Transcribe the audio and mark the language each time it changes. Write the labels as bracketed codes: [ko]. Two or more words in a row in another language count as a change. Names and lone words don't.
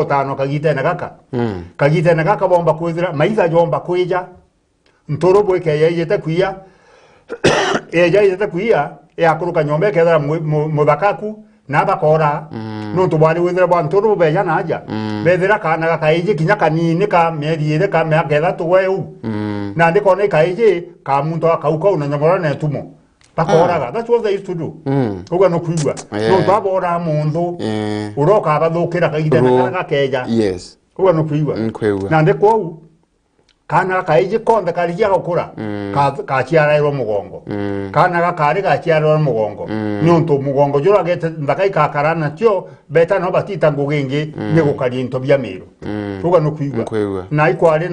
[mer] utano kagitana kaka bomba kwithira maiza jomba kwija ntoro bweke yeyete kuia eja yete kuia akuruka nyombe ketha muthakaku na bakora no tubari withira ba ntoro beja naja bethira kana kaiji kinya kanini ka meriere ka meketha tuweu na ndikone kaiji ka muntu akauka na nyamora na tumo bakoraga. [en] That's what they used to do. [mer] Uga no kuigwa no twabora mundu uroka abathukira kagitana kana keja uga no kuigwa na ndikwo kana kaiji konde karijia gukura ka chiarairo mugongo kana kari ga chiarairo mugongo nyonto mugongo jura gete ndakai ka karana tio beta no batita ngugingi ni gukari into bia miru uga no kuigwa na ikwari